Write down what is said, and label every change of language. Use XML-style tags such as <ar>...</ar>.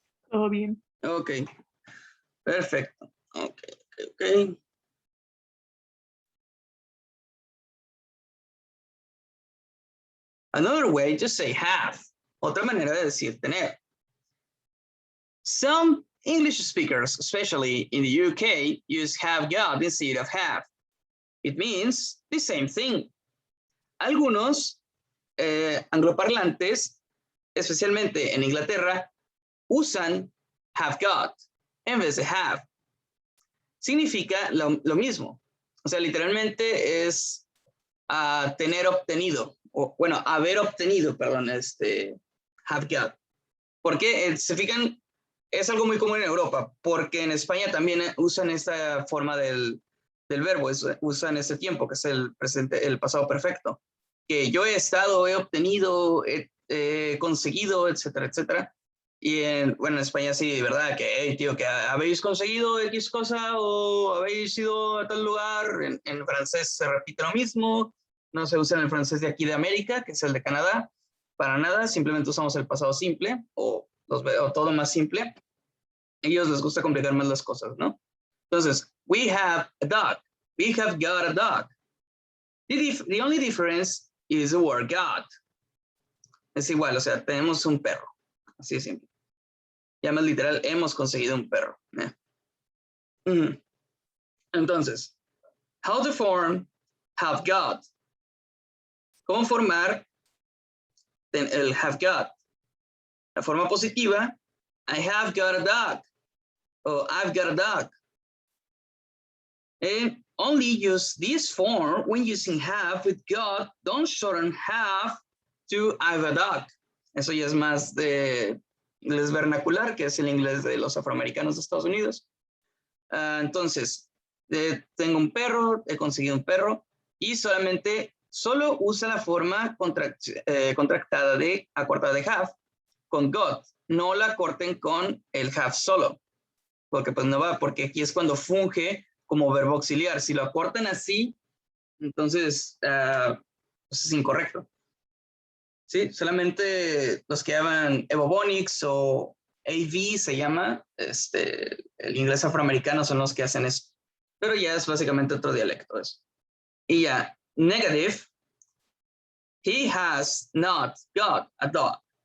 <es>Todo bien. Ok. Perfecto. Ok, ok.</es> <en>Another way to say have.</en> <es>Otra manera de decir tener.</es> <en>Some English speakers, especially in the UK, use have got instead of have. It means the same thing.</en> <es>Algunos angloparlantes, especialmente en Inglaterra, usan have got en vez de have. Significa lo mismo. O sea, literalmente es tener obtenido, o bueno, haber obtenido, perdón, have got. Porque se fijan, es algo muy común en Europa, porque en España también usan esta forma del verbo, usan ese tiempo, que es el presente, el pasado perfecto. Que yo he estado, he obtenido, he conseguido, etcétera, etcétera. Y bueno, en España sí, ¿verdad? Que, hey, tío, que habéis conseguido X cosa o habéis ido a tal lugar. En francés se repite lo mismo. No se usa en el francés de aquí de América, que es el de Canadá. Para nada, simplemente usamos el pasado simple o todo más simple. A ellos les gusta complicar más las cosas, ¿no?</es> <en>Entonces, we have a dog. We have got a dog. The only difference is the word got.</en> <es>Es igual, o sea, tenemos un perro. Así de simple. Ya más literal, hemos conseguido un perro.</es> <en>Entonces, how to form have got.</en> <es>¿Cómo formar el have got? La forma positiva,</es> <en>I have got a dog. O I've got a dog. And only use this form when using have with got. Don't shorten have to I've a dog.</en> <es>Eso ya es más de inglés vernacular, que es el inglés de los afroamericanos de Estados Unidos. Entonces, tengo un perro, he conseguido un perro, y solo usa la forma contractada acortada de have con got. No la corten con el have solo, porque pues no va, porque aquí es cuando funge como verbo auxiliar. Si lo acortan así, entonces pues es incorrecto. Sí, solamente los que hablan Evobonics o AV se llama, el inglés afroamericano son los que hacen eso. Pero ya es básicamente otro dialecto eso. Y ya,</es> <en>negative, he has not got a dog.</en>